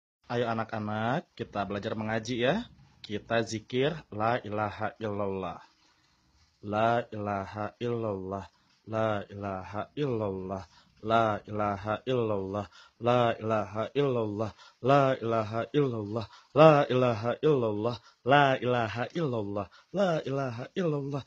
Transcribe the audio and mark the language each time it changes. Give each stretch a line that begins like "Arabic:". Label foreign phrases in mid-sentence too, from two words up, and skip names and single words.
Indonesian: Ayo anak-anak, kita belajar mengaji ya. Kita zikir
Arabic: لا إله إلا الله. لا إله إلا الله. لا إله إلا الله. لا إله إلا الله. لا إله إلا الله. لا إله إلا الله. لا إله إلا الله. لا إله إلا الله. لا إله إلا الله.